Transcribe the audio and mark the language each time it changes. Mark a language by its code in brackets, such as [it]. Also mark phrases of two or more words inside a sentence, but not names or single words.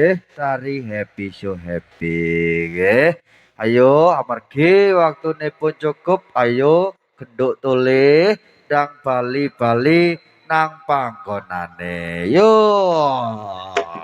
[jv] tari [en] happy so happy [jv] nggih. Ayo amargi waktunipun cukup, ayo genduk toleh ndang bali-bali nang panggonane. Yo.